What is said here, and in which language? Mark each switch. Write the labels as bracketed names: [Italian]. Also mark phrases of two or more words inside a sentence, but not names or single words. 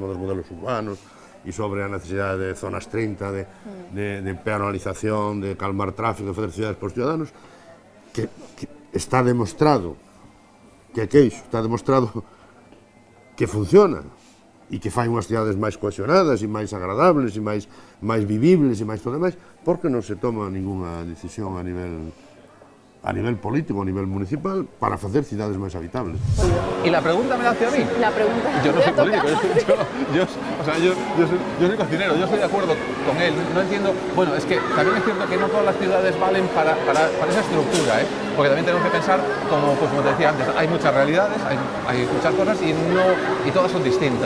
[Galician] dos modelos urbanos, e sobre a necesidade de zonas 30, de peatonalización, de calmar tráfico, de fazer cidades para os ciudadanos, que está demostrado que é queixo, está demostrado que funciona e que fai unhas cidades máis cohesionadas e máis agradables e máis vivibles e máis todo demais, porque non se toma ninguna decisión a nivel político, a nivel municipal, para facer cidades máis habitables. [Spanish] ¿Y la pregunta me la hace a mí? La pregunta... Yo no soy político, yo soy cocinero, yo estoy de acuerdo con él, no entiendo... Bueno, es que también es cierto que no todas las ciudades valen para esa estructura, ¿eh? Porque también tenemos que pensar, como te decía antes, hay muchas realidades, hay muchas cosas y todas son distintas.